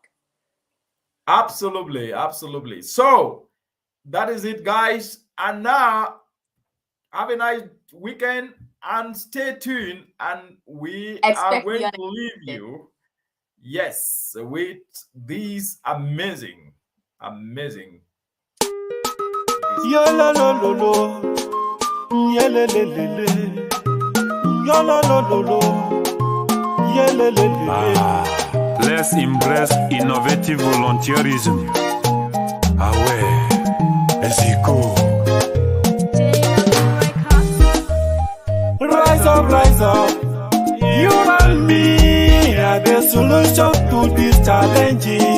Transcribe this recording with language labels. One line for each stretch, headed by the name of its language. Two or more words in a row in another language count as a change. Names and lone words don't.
English: Absolutely. So that is it, guys. And now have a nice weekend and stay tuned. And we are going to leave you, yes, with these amazing. Yo lo lo lo lo, ye le le le le. Yo lo lo lo lo, ye le le le le. Let's embrace innovative volunteerism.
French: Ah ouais, Eziko.
English: Rise up. You and me are the solution to these challenges.